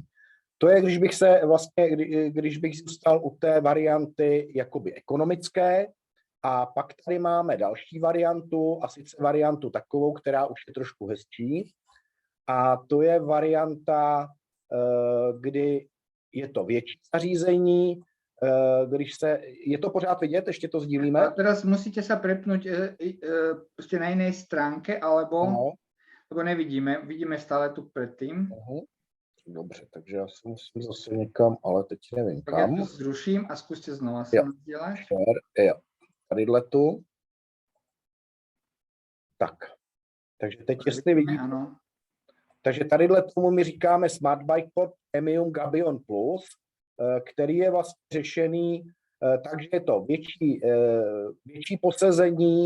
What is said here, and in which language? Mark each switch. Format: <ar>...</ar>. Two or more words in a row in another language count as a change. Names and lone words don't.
<cs>To je, když bych zůstal u té varianty jakoby ekonomické, a pak tady máme další variantu, a sice variantu takovou, která už je trošku hezčí. A to je varianta, kdy je to větší zařízení, je to pořád vidět, ještě to sdílíme?</cs> <sk>A teraz musíte sa prepnúť na inej stránke, alebo nevidíme, vidíme stále tu predtým.</sk> <cs>Dobře, takže já se musím zase někam, ale teď nevím tak kam. Já to zruším a zkuste znova se nazdieľať. Jo, tadyhle tu. Tak, takže teď jestli vidíte. Ano. Takže tadyhle tomu my říkáme Smart Bikeport Premium Gabion Plus, který je vlastně řešený, takže je to větší posezení,</cs>